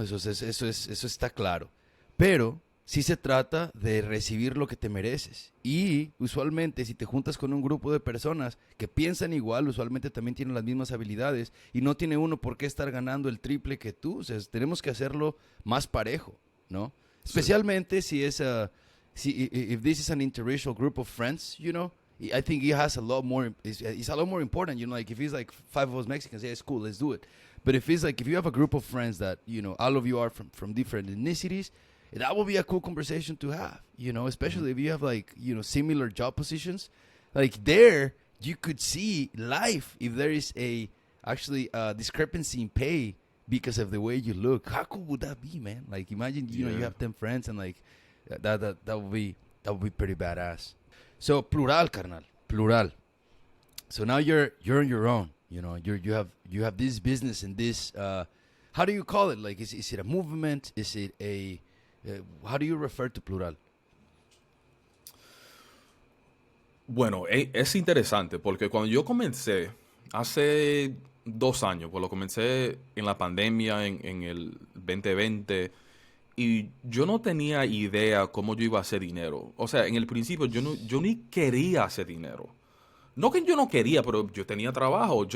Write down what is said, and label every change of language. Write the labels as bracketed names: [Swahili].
[Spanish] Eso está claro. Pero sí se trata de recibir lo que te mereces. Y usualmente, si te juntas con un grupo de personas que piensan igual, usualmente también tienen las mismas habilidades, y no tiene uno por qué estar ganando el triple que tú. O sea, tenemos que hacerlo más parejo, ¿no? Sí. Especialmente si es [English] if this is an interracial group of friends, I think it has a lot more. It's a lot more important, Like, if it's like 5 of us Mexicans, yeah, it's cool, let's do it. But if it's like, if you have a group of friends that all of you are from different ethnicities, that will be a cool conversation to have. Especially if you have like similar job positions. Like, there you could see life if there is actually a discrepancy in pay because of the way you look. How cool would that be, man? Like, imagine you have 10 friends, and like that would be pretty badass. So, plural, carnal. Plural. So now you're on your own. You have this business and this. How do you call it? Like, is it a movement? Is it a? How do you refer to Plurawl? [Spanish] Bueno, es interesante porque cuando yo comencé hace 2 años, pues lo comencé en la pandemia, en el 2020, y yo no tenía idea cómo yo iba a hacer dinero. O sea, en el principio yo ni quería hacer dinero. No que yo no quería, pero yo tenía trabajo.